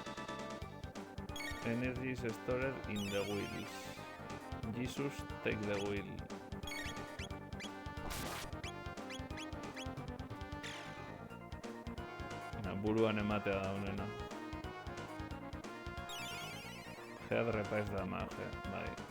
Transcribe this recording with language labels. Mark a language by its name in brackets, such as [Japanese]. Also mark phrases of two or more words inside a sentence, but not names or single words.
[English] Energy is stored in the wheels. Jesus, take the wheel. [Basque] Buruan ematea da honena. [English] Head repairs damage, [Basque] bai.